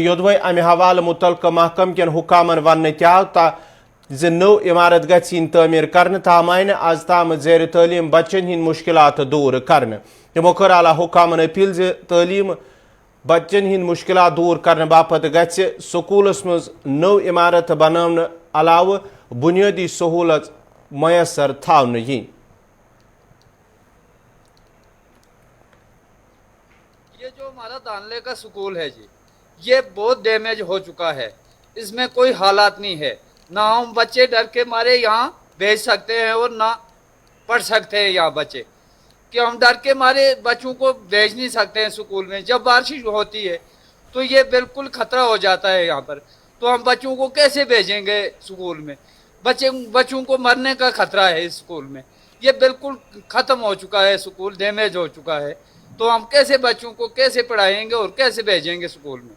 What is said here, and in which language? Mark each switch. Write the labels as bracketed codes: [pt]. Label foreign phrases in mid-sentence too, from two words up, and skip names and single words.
[ks] یوٚدوے امہِ حوالہٕ مُتعلقہٕ محکمہٕ کٮ۪ن حُکامن وننہٕ تہِ آو زِ نٔو عمارت گژھِ یِنۍ تعمیٖر کرنہٕ تاہم آیہِ نہٕ آز تام زیر تعلیٖم بچن ہٕنٛدۍ مُشکلات دوٗر کرنہٕ تِمو کٔر اعلیٰ حُکامن اپیٖل زِ تعلیٖم بچن ہٕنٛدۍ مُشکلات دوٗر کرنہٕ باپتھ گژھِ سکوٗلس منٛز نٔو عمارت بناونہٕ علاوٕ بُنیٲدی سہوٗلت میسر تھاونہٕ یِنۍ [ur] یہ جو ہمارا دانلے کا سکول ہے جی یہ بہت ڈیمیج ہو چکا ہے اس میں کوئی حالات نہیں ہے نہ ہم بچے ڈر کے مارے یہاں بھیج سکتے ہیں اور نہ پڑھ سکتے ہیں یہاں بچے کہ ہم ڈر کے مارے بچوں کو بھیج نہیں سکتے ہیں سکول میں جب بارش ہوتی ہے تو یہ بالکل خطرہ ہو جاتا ہے یہاں پر تو ہم بچوں کو کیسے بھیجیں گے سکول میں بچوں کو مرنے کا خطرہ ہے اس سکول میں یہ بالکل ختم ہو چکا ہے سکول ڈیمیج ہو چکا ہے تو ہم کیسے بچوں کو کیسے پڑھائیں گے اور کیسے بھیجیں گے سکول میں